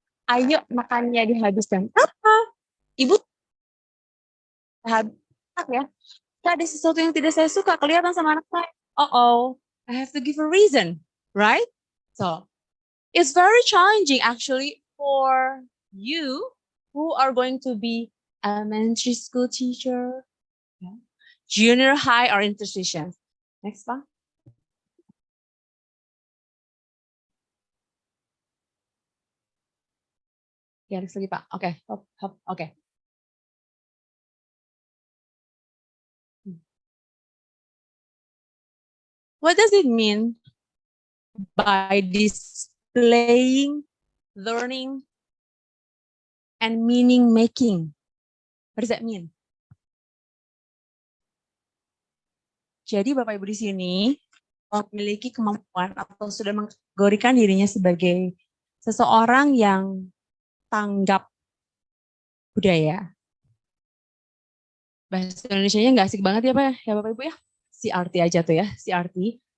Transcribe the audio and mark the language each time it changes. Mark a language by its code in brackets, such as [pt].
[id] Ayo makannya dihabiskan. Apa? Ibu habis ya. Ada sesuatu yang tidak saya suka kelihatan sama anak saya. [en] I have to give a reason, right? So it's very challenging actually for you who are going to be elementary school teacher, junior high or interstitial. [id] Next Pak. Ya, next lagi Pak. Oke, oke. [en] What does it mean by displaying, learning, and meaning making? What does that mean? [id] Jadi Bapak Ibu di sini memiliki kemampuan atau sudah mengkategorikan dirinya sebagai seseorang yang tanggap budaya. Bahasa Indonesianya nggak asik banget ya Pak ya Bapak Ibu ya. CRT aja tuh ya, CRT.